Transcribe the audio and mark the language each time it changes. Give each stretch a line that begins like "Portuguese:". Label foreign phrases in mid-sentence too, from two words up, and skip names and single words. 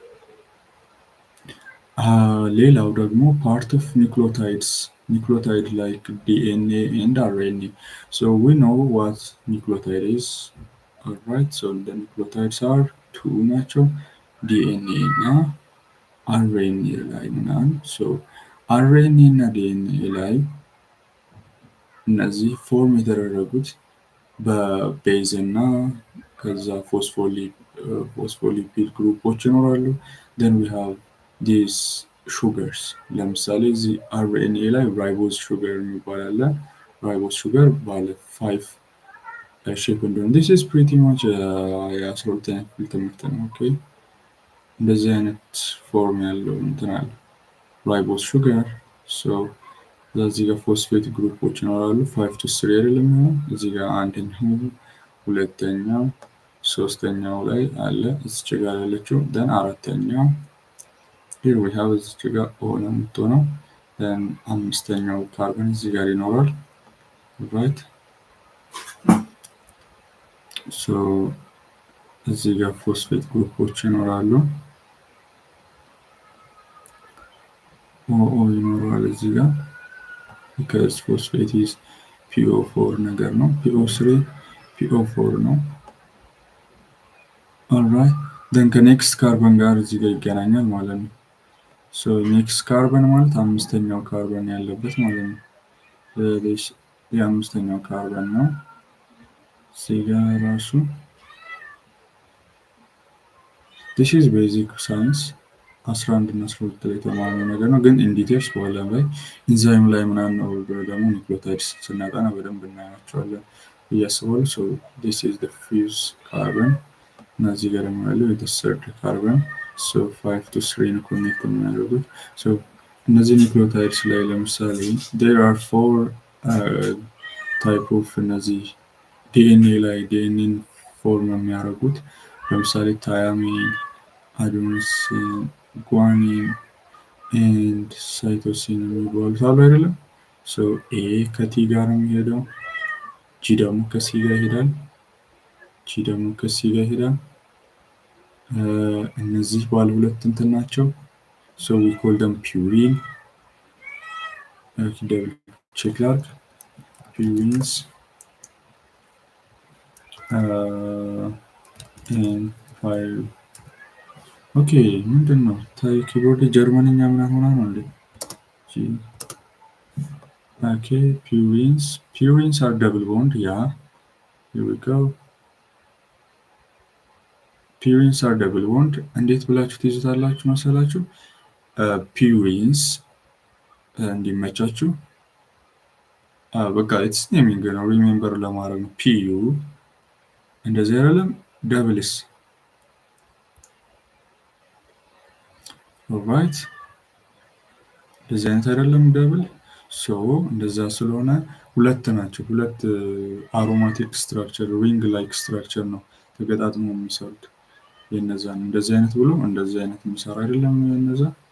Amharic: ሌላው ደግሞ
English: part of nucleotides nucleotide like DNA and RNA so we know what nucleotide is alright so the nucleotides are two
Amharic: ናቸው ዲኤንኤ እና አርኤንኤ ላይ ምናምን ሶ አርኤንኤ እና ዲኤንኤ ላይ እነዚህ ፎርም የተደረጉት በቤዝ እና ከዛ ፎስፎሊፒድ ግሩፖች ይኖራሉ
English: then we have these sugars
Amharic: ለምሳሌ እዚህ አርኤንኤ ላይ
English: ribose sugar
Amharic: የሚባል አለ
English: ribose sugar
Amharic: ባለ 5 ሼፕ እንደሆነ
English: this is pretty much
Amharic: የ12ኛ ክፍል ትምህርት ነው ኦኬ እንደዚህ አይነት ፎርም ያለው እንትን አለ
English: ribose sugar
Amharic: ሶ እዚህ ጋር ፎስፌት ግሩፖች ይኖራሉ 5 to 3 አይደለም እዚህ ጋር አንደኛው ሁለተኛው ሶስተኛው ላይ አለ እዚህ ጋር ያለችው then አራተኛው
English: here we have
Amharic: እዚህ ጋር ሆነ የምትሆነው then አምስተኛው ካርበን እዚህ ጋር ይኖራል right so እዚህ ጋር ፎስፌት ግሩፖች ይኖራሉ ኦ ይኖራል እዚህ ጋር
English: because phosphate is PO4
Amharic: ነገር ነው PO3 PO4 ነው
English: alright then
Amharic: ከኔክስት ካርበን ጋር እዚህ ጋር ይገናኛል ማለት ነው so
English: next carbon
Amharic: ማለት አምስተኛው ካርበን ያለበት ማለት ነው የአምስተኛው ካርበን ነው እዚህ ጋር ራሱ
English: this is basic science
Amharic: 11 እና 12 ላይ ተማርነው ነገር ነው ግን ኢንዲቴልስ በኋላ ላይ ኢንዛይም ላይ ምናምን ነው ደግሞ ኒክሎታይድስ ስናጠና በደንብ እናያቸዋለን
English: እያስባሉ so this is the fifth carbon
Amharic: እና እዚህ ጋር ደግሞ ያለው
English: the third carbon so 5 to
Amharic: 3 ነው ኮኔክት የሚያደርጉት so እነዚህ ኒክሎታይድስ ላይ ለምሳሌ
English: there are 4 type
Amharic: of እነዚህ ዲኤንኤ ላይ ዲኤንኤን ፎርም የሚያደርጉት ለምሳሌ ታያሚን አዴኖሲን
English: guanine and cytosine
Amharic: የሚባሉት አሉ አይደለም so A ከቲ ጋር የሚሄደው G ደግሞ ከሲ ጋር ይሄዳል G ደግሞ ከሲ ጋር ይሄዳል እነዚህ ባለ ሁለት እንትን ናቸው
English: so we call them purine double check that purines and
Amharic: 5 ኦኬ ምንድነው ታይ ኪቦርድ ጀርመንኛ ምናምን ሆና ነው እንዴ
English: ኦኬ purines are double bond yeah here we go purines are double bond
Amharic: እንዴት ብላችሁ ትይዙታላችሁ መሰላችሁ
English: purines
Amharic: እንዲመቻችሁ በቃ
English: it's naming ነው remember
Amharic: ለማድረግ ነው
English: pu
Amharic: እንደዚህ አይደለም
English: doubles
Amharic: alright እንደዚህ አይነት አይደለም
English: double so
Amharic: እንደዛ ስለሆነ ሁለት ናቸው ሁለት
English: aromatic structure ring like structure
Amharic: ነው ተገጣጥሞ የሚሰሩት የነዛ እንደዚህ አይነት ብሎ እንደዚህ አይነት የሚሰራ አይደለም የነዛ